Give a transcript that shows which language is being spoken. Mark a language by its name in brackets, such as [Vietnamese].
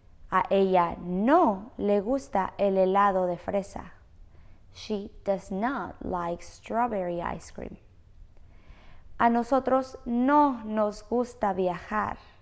[Spanish] A ella no le gusta el helado de fresa. [English] She does not like strawberry ice cream. [Spanish] A nosotros no nos gusta viajar.